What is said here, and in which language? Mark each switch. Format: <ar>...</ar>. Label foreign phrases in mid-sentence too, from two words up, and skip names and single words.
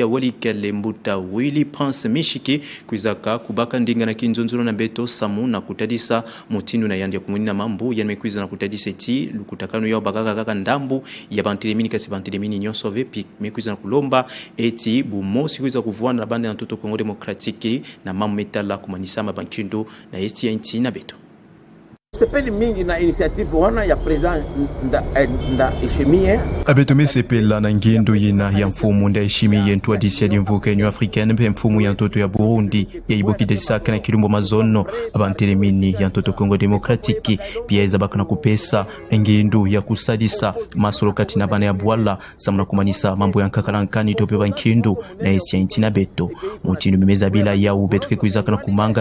<ktu>walikale Mbuta Willy Prince Mishiki kuizaka kubaka ndinga na kinzonzolo na beto samu na kutadisa mutindu na yandi ya kumuni na mambu ya nimekuiza na kutadisa eti lukutakano ya bagaka kaka ndambu ya bantelemini kasi bantelemini nyonso vepi mekuiza na kulomba eti bumosi kuiza kuvuana na bande ya Ntoto Kongo Democratique na mamu metala kumanisa mabankindo na esti ya inti na beto. Sepeli mingi na initiative wana ya president Ndayishimiye abetome sepela na ngendo yina ya mfumu Ndayishimiye ntwadisi ya dimvuka enyo africaine mpe mfumu ya Ntoto ya Burundi ya ibokide saka na kilumbo mazono abantelemini ya Ntoto Kongo Democratique pia izabaka na kupesa ngendo ya kusadisa masolo kati na bana ya bwala samuna kumanisa mambo ya nkakalankani tope bankindu na esi ya inti na beto mutindu mimeza bila ya ubetuke kuizaka na kumanga</ktu>